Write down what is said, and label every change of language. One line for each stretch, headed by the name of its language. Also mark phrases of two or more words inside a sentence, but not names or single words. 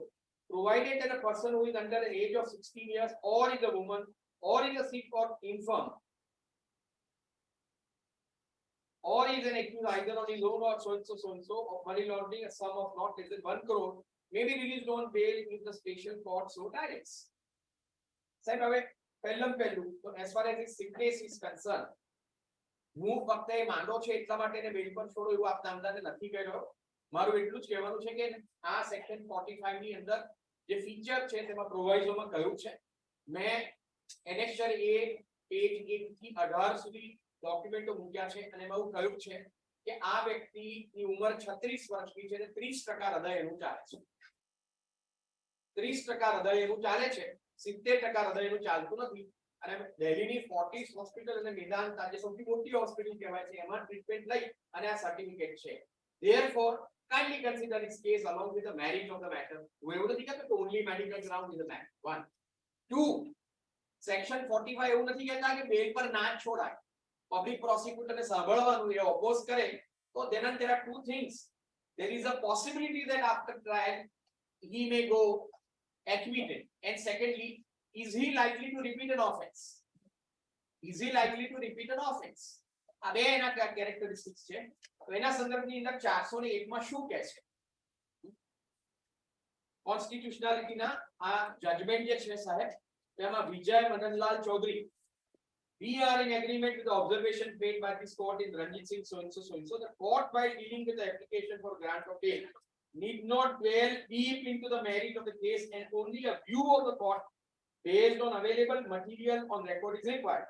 English: Provided that a person who is under the age of 16 years or is a woman or is a sick or infirm or is an accused either on his own or so and so of money laundering a sum of not less than 1 crore may be released on bail if the special court so directs.
Gujarati: Sahib, હવે પહેલમ પહેલું તો
English: as far as his sickness is concerned,
Gujarati: હું ફક્ત એ માંડો છે એટલા માટે એને બેલ પર છોડો એવું આપ નામદારને નથી કહ્યો. મારું એટલું જ કહેવાનું છે કે આ સેક્શન 45 ની અંદર જે ફીચર છે તેમાં પ્રોવાઇઝોમાં કહ્યું છે. મેં એનેક્સર A પેજ 1 થી 18 સુધી ડોક્યુમેન્ટો મૂક્યા છે અને એમાં એવું કહ્યું છે કે આ વ્યક્તિની ઉંમર 36 વર્ષની છે અને 30% હૃદય એનું ચાલે છે. 30% હૃદય એનું ચાલે છે, 70% હૃદય એનું ચાલતું નથી. અને દિલ્હીની ફોર્ટિસ હોસ્પિટલ અને મેદાંતા જે સૌથી મોટી હોસ્પિટલ કહેવાય છે એમાં ટ્રીટમેન્ટ લઈ અને આ સર્ટિફિકેટ છે.
English: Therefore, kindly consider this case along with the merit of the matter.
Gujarati: હું એવું નથી કહેતો કે
English: only medical ground is the matter. 1. 2.
Gujarati: Section 45 એવું નથી કહેતા કે બેલ પર ના છોડાય.
English: Public prosecutor
Gujarati: ને સાંભળવાનું એ
English: oppose
Gujarati: કરે તો
English: then there are two things. There is a possibility that after trial he may go acquitted, and secondly, is he likely to repeat an offence? Is he likely to repeat an offence?
Gujarati: આ બે એના characteristics છે. તો એના સંદર્ભની અંદર 401 માં શું કહે છે? કોન્સ્ટિટ્યુશનાલિટી ના આ જજમેન્ટ જે છે સાહેબ તેમાં વિજય મનનલાલ ચૌધરી,
English: we are in agreement with the observation made by this court in Ranjit Singh so and so so and so. The court, while dealing with the application for grant of bail, need not dwell deep into the merit of the case, and only a view of the court based on available material on record is required.